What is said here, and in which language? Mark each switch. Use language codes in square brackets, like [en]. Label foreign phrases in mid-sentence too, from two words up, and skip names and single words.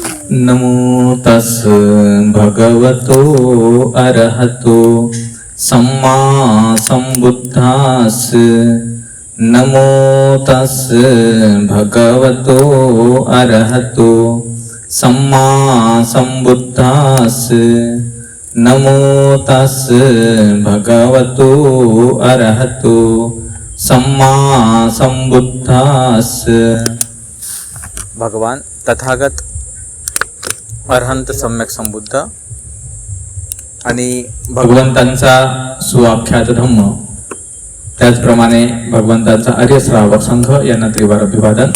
[pi] नमो तस् भगवतो अरहतो सम्मा संबुद्धास् नमो तस् भगवतो अरहतो सम्मा संबुद्धास् नमो तस् भगवतो अरहतो सम्मा संबुद्धास्। [mr] भगवान तथागत अरहंत सम्यक संबुद्ध आणि भगवंतांचा सुआख्यात धम्म, त्याचप्रमाणे भगवंतांचा आर्य श्रावक संघ यांना त्रिवार अभिवादन।